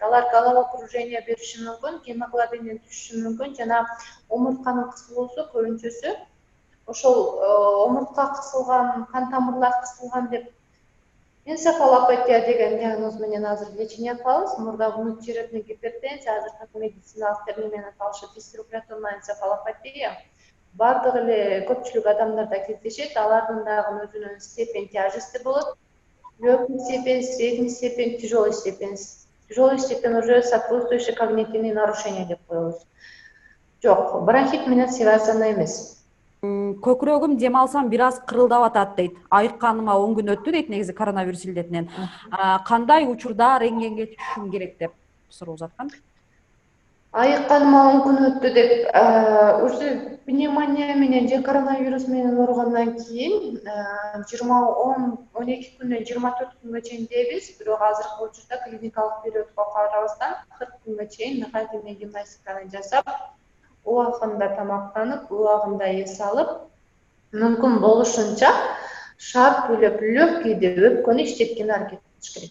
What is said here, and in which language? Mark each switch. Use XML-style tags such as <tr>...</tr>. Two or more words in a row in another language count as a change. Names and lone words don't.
<ky>Алар головокружение бериши мүмкүн, гемоглобиндин түшүшү мүмкүн жана омуртканын кысылуусу көбүнчөсү ошол омуртка кысылган, кан тамырлар кысылган деп энцефалопатия деген диагноз менен азыр лечение кылабыз. Мурда</ky> <ru>внутривенная гипертензия,</ru> <ky>азыр медициналык термин менен аталышы</ky> <ru>дисрегуляторная энцефалопатия.</ru> <ky>Бардык эле көпчүлүк адамдарда кездешет, алардын дагы өзүнүн</ky> <ru>степень тяжести</ru> <ky>болот.</ky> <ru>Легкий степень, средний степень, тяжелый степень. Тяжелый степень уже сопутствующие когнитивные нарушения</ru> <ky>деп коебуз. Жок, бронхит менен связано эмес. Көкүрөгүм дем алсам бир аз кырылдап атат дейт. Айыкканыма 10 күн өттү дейт негизи коронавирус илдетинен. Кандай учурда рентгенге түшүшүм керек деп суроо узаткан. Айыкканыма 10 күн өттү деп, уже пневмония менен же коронавирус менен ооругандан кийин 12 күнөн 24 күнгө чейин дейбиз, бирок азыркы учурда клиникалык периодко карабастан 40 күнгө чейин</ky> <ru>дыхательный гимнастиканы</ru> <ky>жасап, убагында тамактанып, убагында эс алып, мүмкүн болушунча шарт легкийди өпкөнү иштеткенге аракет кылыш керек.</ky>